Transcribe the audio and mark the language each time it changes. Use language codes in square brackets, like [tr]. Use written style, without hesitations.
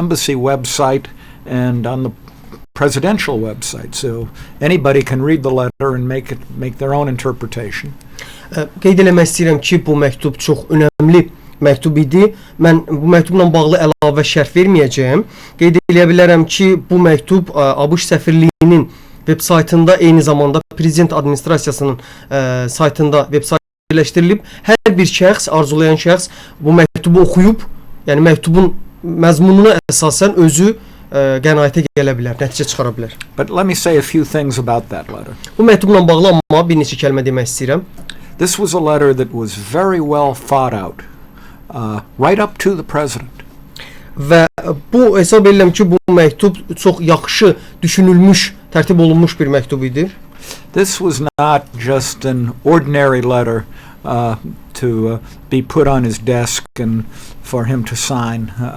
[en] Embassy website and on the presidential website, so anybody can read the letter and make their own interpretation. [az] Qeyd eləmək istəyirəm ki, bu məktub çox önəmli məktub idi. Mən bu məktubla bağlı əlavə şərh verməyəcəyəm. Qeyd eləyə bilərəm ki, bu məktub ABŞ səfirliyinin veb saytında, eyni zamanda prezident administrasiyasının saytında veb saytı birləşdirilib. Hər bir şəxs, arzulayan şəxs bu məktubu oxuyub, yəni məktubun məzmununa əsasən özü qənaətə gələ bilər, nəticə çıxara bilər. [en] But let me say a few things about that letter. [az] Bu məktubla bağlı amma bir neçə kəlmə demək istəyirəm. [en] This was a letter that was very well thought out, right up to the president. [az] Və bu hesab edirəm ki, bu məktub çox yaxşı düşünülmüş, tərtib olunmuş bir məktub idi. [en] This was not just an ordinary letter to be put on his desk and for him to sign.